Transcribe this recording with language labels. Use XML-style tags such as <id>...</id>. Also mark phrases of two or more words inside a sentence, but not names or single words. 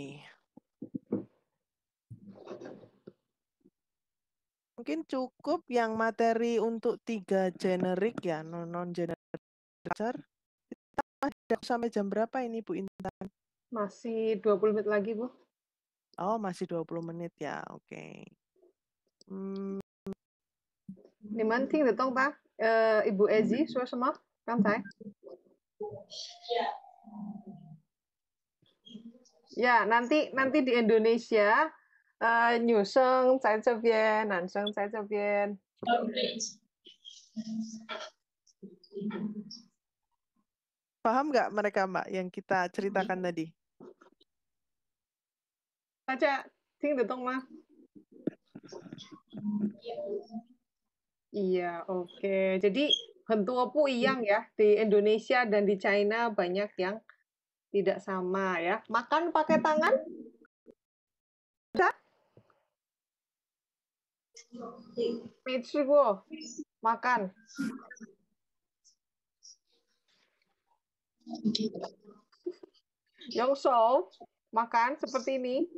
<id>Mungkin cukup yang materi untuk 3 generik ya, non-generik. Ada sampai jam berapa ini Bu Intan? Masih 20 menit lagi, Bu. Oh, masih 20 menit ya, oke.</id> <zh>你们听得懂吧？Ibu Ezi 说什么？</zh> <id>刚才 ？Ya, nanti di Indonesia,</id> <zh>女生在这边，男生在这边。</zh> <id>Paham nggak mereka Mbak yang kita ceritakan tadi?</id> <zh>大家听得懂吗 ？</zh> <id>Iya, oke. Jadi</id> <zh>很多不一样</zh> <id>ya di Indonesia dan di China banyak yang tidak sama ya. Makan pakai tangan? Bisa?</id> <zh>没吃过 makan.</zh> <id>Yang makan seperti ini.</id>